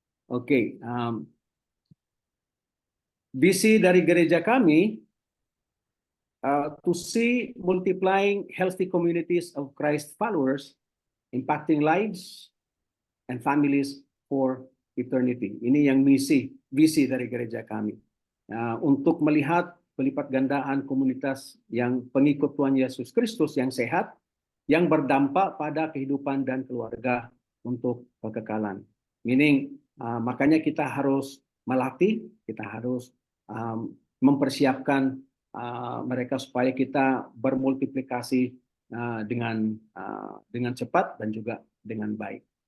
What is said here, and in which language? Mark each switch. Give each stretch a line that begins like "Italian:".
Indonesian: Oke, visi dari gereja kami
English: to see multiplying healthy communities of Christ followers, impacting lives and families for eternity.
Indonesian: Ini yang visi dari gereja kami. Untuk melihat pelipat gandaan komunitas yang pengikut Tuhan Yesus Kristus yang sehat, yang berdampak pada kehidupan dan keluarga untuk kekekalan. Meaning, makanya kita harus melatih, kita harus mempersiapkan mereka supaya kita bermultiplikasi dengan cepat dan juga dengan baik.